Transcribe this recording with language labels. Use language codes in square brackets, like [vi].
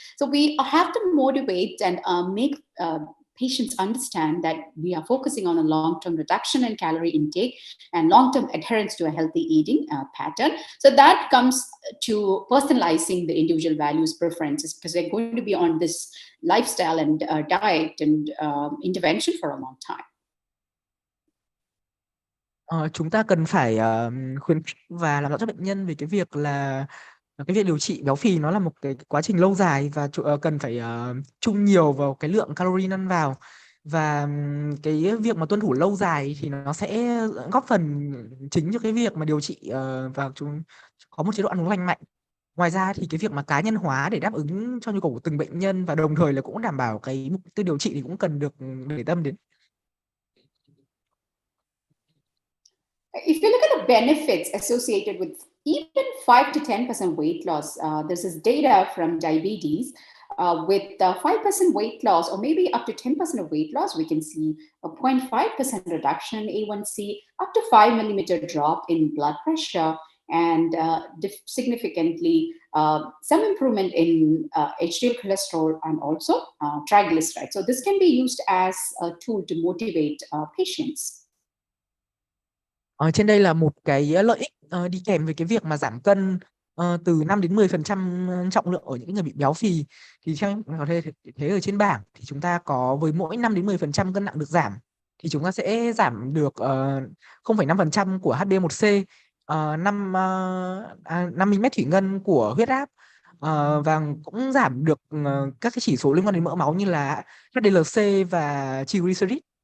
[en] So we have to motivate and make patients understand that we are focusing on a long-term reduction in calorie intake and long-term adherence to a healthy eating pattern. So that comes to personalizing the individual values, preferences, because they're going to be on this lifestyle and diet and intervention for a long time. [vi] Chúng ta cần phải khuyến khích và làm rõ cho bệnh nhân về cái việc là cái việc điều trị béo phì nó là một cái quá trình lâu dài, và cần phải chung nhiều vào cái lượng calorie ăn vào, và cái việc mà tuân thủ lâu dài thì nó sẽ góp phần chính cho cái việc mà điều trị và chúng có một chế độ ăn uống lành mạnh. Ngoài ra thì cái việc mà cá nhân hóa để đáp ứng cho nhu cầu của từng bệnh nhân và đồng thời là cũng đảm bảo cái mục tiêu điều trị thì cũng cần được để tâm đến. [en] If you look at the benefits associated with even 5 to 10% weight loss, this is data from diabetes. With 5% weight loss, or maybe up to 10% of weight loss, we can see a 0.5% reduction in A1C, up to 5 millimeter drop in blood pressure, and significantly some improvement in HDL cholesterol and also triglycerides. So this can be used as a tool to motivate patients. [vi] Trên đây là một cái lợi ích đi kèm với cái việc mà giảm cân từ 5 đến 10% trọng lượng ở những người bị béo phì. Thì theo có thể thấy ở trên bảng thì chúng ta có với mỗi 5 đến 10% cân nặng được giảm thì chúng ta sẽ giảm được 0,5% của HbA1c, 5 mm thủy ngân của huyết áp, và cũng giảm được các cái chỉ số liên quan đến mỡ máu như là HDLC và triglycerid.